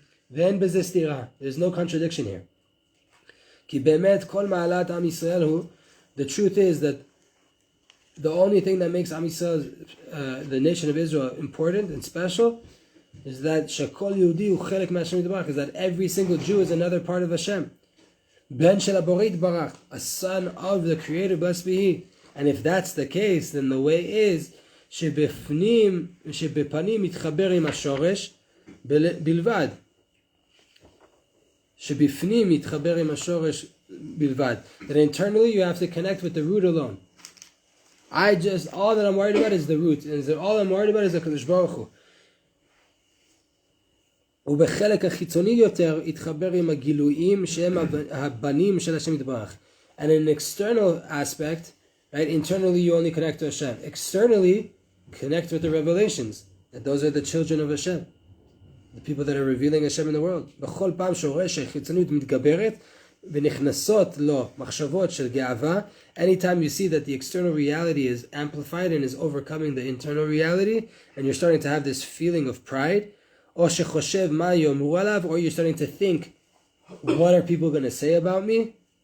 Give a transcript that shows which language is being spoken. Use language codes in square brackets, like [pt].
[en] There's no contradiction here. The truth is that the only thing that makes Am Yisrael, the nation of Israel, important and special is that [he] Shakol Yehudi hu chelek me'Hashem Yitbarach, [en] is that every single Jew is another part of Hashem. [he] Ben shel Haborit Barach, [en] a son of the Creator, blessed be He. And if that's the case, then the way is [he] שבפנים מתחבר עם השורש בלבד. שבפנים מתחבר עם השורש בלבד. [en] That internally you have to connect with the root alone. All that I'm worried about is the root. And all I'm worried about is the Kadosh Baruch Hu. [he] ובחלק החיצוני יותר יתחבר עם הגילויים שהם הבנים של השם יתברך. [en] And in an external aspect, right, internally you only connect to Hashem. Externally, connect with the revelations. That those are the children of Hashem. The people that are revealing Hashem in the world. [he] בכל פעם שרואה שהחיצוניות מתגברת ונכנסות לו מחשבות של גאווה, [en] anytime you see that the external reality is amplified and is overcoming the internal reality, and you're starting to have this feeling of pride, or [he] שחושב מה יאמרו עליו, [en] or you're starting to think, what are people going to say about me?